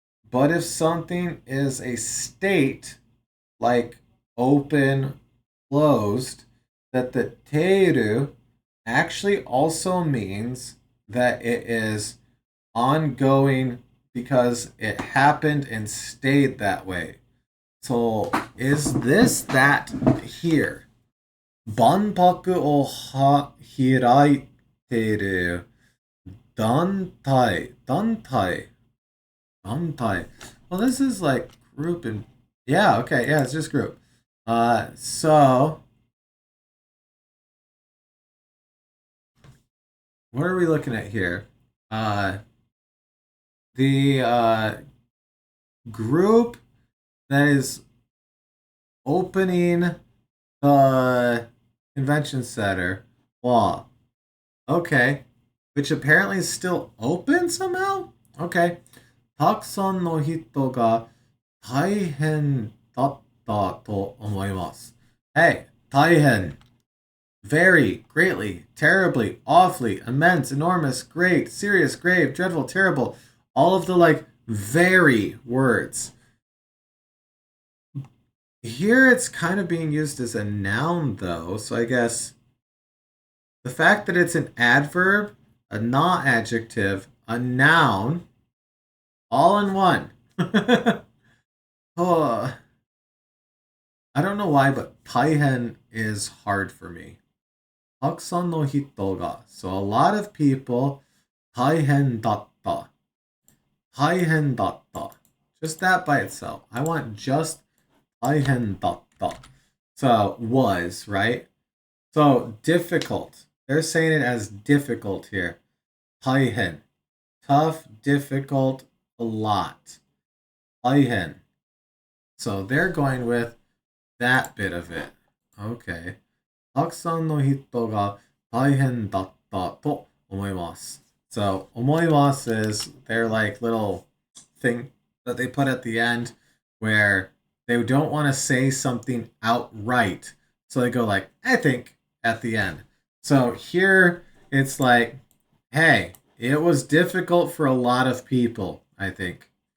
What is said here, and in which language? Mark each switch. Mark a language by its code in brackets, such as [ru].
[en] but if something is a state like open, closed, that the teiru actually also means that it is ongoing because it happened and stayed that way. So is this that here? [ja] 万博を開いている団体. [en] Well, this is like group and yeah, okay, yeah, it's just group. So what are we looking at here? The group that is opening the convention center. Wow. Okay. Which apparently is still open somehow? Okay. [ja] たくさんの人が大変だったと思います。 Hey, 大変. [en] Very, greatly, terribly, awfully, immense, enormous, great, serious, grave, dreadful, terrible. All of the like very words. Here it's kind of being used as a noun though, so I guess the fact that it's an adverb, a not adjective, a noun, all in one. Oh, I don't know why, but taihen is hard for me. [ja] たくさんの人が. [en] So a lot of people, [ja] 大変だった. 大変だった. [en] Just that by itself. I want just [ja] 大変だった. [en] So was, right? So difficult. They're saying it as difficult here. 大変.Tough, difficult, a lot. 大変. So they're going with that bit of it. Okay. [ja] たくさんの人が大変だったと思います. [en] So 思います is their like little thing that they put at the end where they don't want to say something outright. So they go like, I think, at the end. So here it's like, hey, it was difficult for a lot of people, I think.